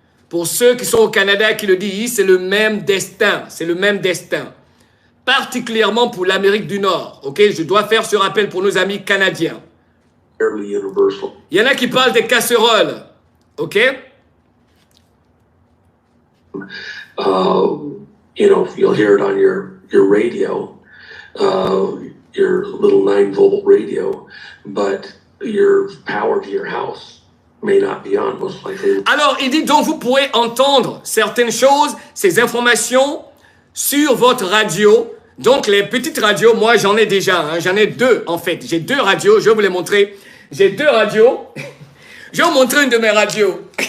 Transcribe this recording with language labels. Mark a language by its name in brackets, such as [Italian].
[French] Pour ceux qui sont au Canada qui le disent, c'est le même destin, c'est le même destin. Particulièrement pour l'Amérique du Nord, ok? Je dois faire ce rappel pour nos amis canadiens. [English] Universal. [French] Il y en a qui parlent des casseroles, ok? [English] You know, you'll hear it on your radio, your little 9-volt radio, but your power to your house may not be on, most likely. [French] Alors, il dit donc vous pourrez entendre certaines choses, ces informations sur votre radio. Donc, les petites radios, moi, j'en ai déjà. Hein, j'en ai deux, en fait. J'ai deux radios. Je vais vous les montrer. J'ai deux radios. Je vais vous montrer une de mes radios.